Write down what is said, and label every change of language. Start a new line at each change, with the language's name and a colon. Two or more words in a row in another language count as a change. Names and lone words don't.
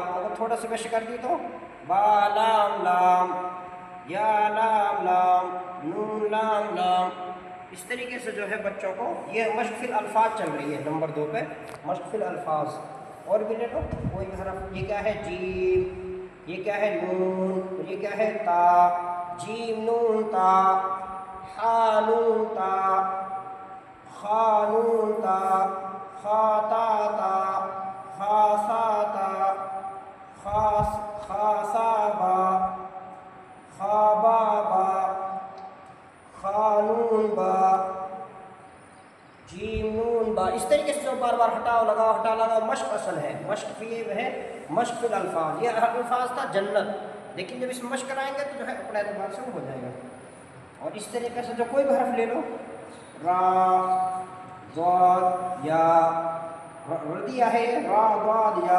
Urdu: اگر تھوڑا سا مشق کر دی تو با لام لام، یا لام لام، نون لام لام. اس طریقے سے جو ہے بچوں کو یہ
Arabic: مشق فی الالفاظ
Urdu: چل رہی ہے نمبر 2 پہ،
Arabic: مشق فی الالفاظ.
Urdu: اور بھی لے لو کوئی بھی حرف. یہ کیا ہے؟ جیم، یہ کیا ہے؟ نون، اور یہ کیا ہے؟ تا. جیم نون تا، حا نون تا، خا نون تا، خا تا تا، خا سا تا، خا سا با، خا با با، خا نون با، جیم نون با. اس طریقے سے بار بار ہٹاؤ لگاؤ ہٹا لگاؤ. مشق اصل ہے، مشق یہ ہے
Arabic: مشق فی الالفاظ.
Urdu: یہ الفاظ تھا جنت، لیکن جب اس میں مشق کرائیں گے تو جو ہے اپنے اعتبار سے ہو جائے گا. اور اس طریقے سے جو کوئی بھی حرف لے لو، را، ضاد، یا، ردیا ہے را ضاد یا.